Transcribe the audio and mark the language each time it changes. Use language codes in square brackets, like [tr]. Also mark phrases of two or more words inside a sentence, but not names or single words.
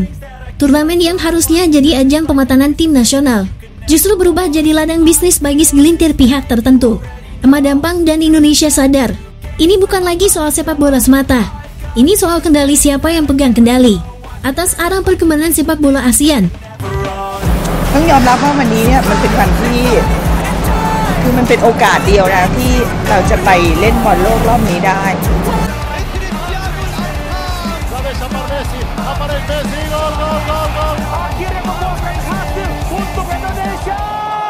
[id] Turnamen yang harusnya jadi ajang pematangan tim nasional, justru berubah jadi ladang bisnis bagi segelintir pihak tertentu. Madampang dan Indonesia sadar, ini bukan lagi soal sepak bola semata. Ini soal kendali siapa yang pegang kendali atas arah perkembangan sepak bola ASEAN. [th] ต้องยอมรับว่าวันนี้เนี่ยมันเป็นวันที่คือมันเป็นโอกาสเดียวนะที่เราจะไปเล่นบอลโลกรอบนี้ได้ [es] Aparece Messi, gol, gol, gol, gol. [id] Akhirnya membuahkan hasil untuk Indonesia.